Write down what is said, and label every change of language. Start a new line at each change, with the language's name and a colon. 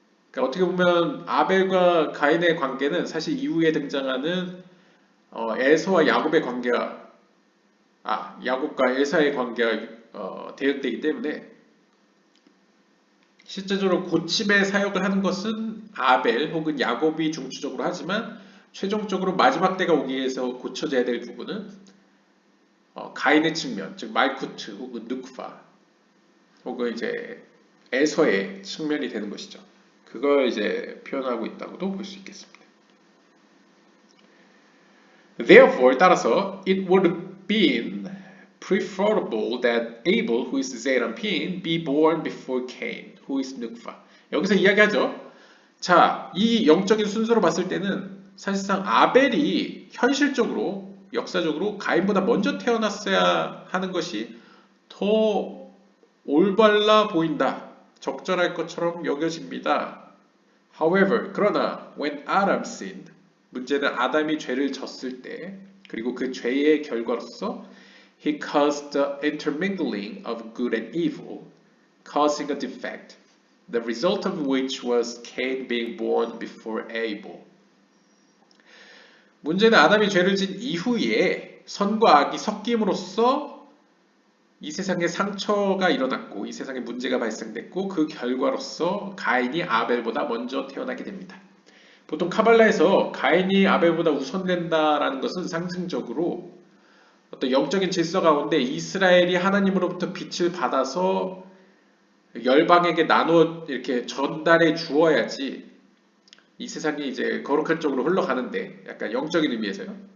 Korean: 그러니까 어떻게 보면 아벨과 가인의 관계는 사실 이후에 등장하는 에서와 야곱의 관계가 야곱과 에사의 관계가 대응되기 때문에 실제적으로 고침의 사역을 하는 것은 아벨 혹은 야곱이 중추적으로 하지만 최종적으로 마지막 때가 오기 위해서 고쳐져야 될 부분은 가인의 측면, 즉 말쿠트 혹은 누크파 혹은 이제 에서의 측면이 되는 것이죠. 그걸 이제 표현하고 있다고도 볼 수 있겠습니다.
English: Therefore,
Korean: 따라서
English: it would have been preferable that Abel, who is Zerampin, be born before Cain, who is Nukva.
Korean: 여기서 이야기하죠. 자, 이 영적인 순서로 봤을 때는 사실상 아벨이 현실적으로 역사적으로 가인보다 먼저 태어났어야 하는 것이 더 올바라 보인다. 적절할 것처럼 여겨집니다.
English: However,
Korean: 그러나
English: when Adam sinned,
Korean: 문제는 아담이 죄를 졌을 때 그리고 그 죄의 결과로서
English: he caused the intermingling of good and evil, causing a defect, the result of which was Cain being born before Abel.
Korean: 문제는 아담이 죄를 진 이후에 선과 악이 섞임으로써 이 세상에 상처가 일어났고 이 세상에 문제가 발생됐고 그 결과로서 가인이 아벨보다 먼저 태어나게 됩니다. 보통 카발라에서 가인이 아벨보다 우선된다라는 것은 상징적으로 어떤 영적인 질서 가운데 이스라엘이 하나님으로부터 빛을 받아서 열방에게 나누어 이렇게 전달해 주어야지 이 세상이 이제 거룩한 쪽으로 흘러가는데 약간 영적인 의미에서요.